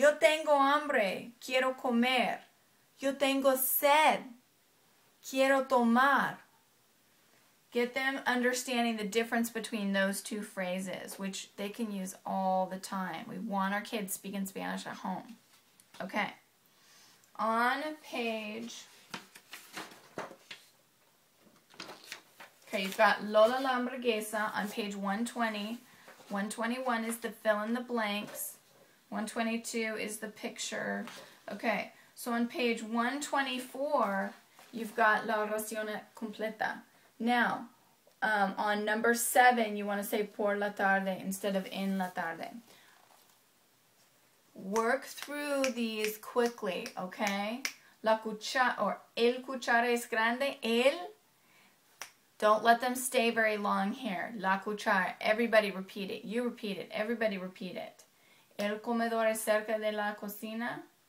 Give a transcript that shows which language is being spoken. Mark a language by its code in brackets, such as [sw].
[es] Yo tengo hambre, quiero comer. Yo tengo sed, quiero tomar. [en] Get them understanding the difference between those two phrases, which they can use all the time. We want our kids speaking Spanish at home. Okay. On page... Okay, you've got Lola la hamburguesa on page 120. 121 is the fill in the blanks. 122 is the picture. Okay, so on page 124, you've got [es] la oración completa. [en] Now, on number 7, you want to say [es] por la tarde [en] instead of [es] en la tarde. [en] Work through these quickly, okay? [es] La cuchara, or el cuchara es grande, el. [en] Don't let them stay very long here. [es] La cuchara. [en] Everybody repeat it. You repeat it. Everybody repeat it. [es] El comedor es cerca de la cocina.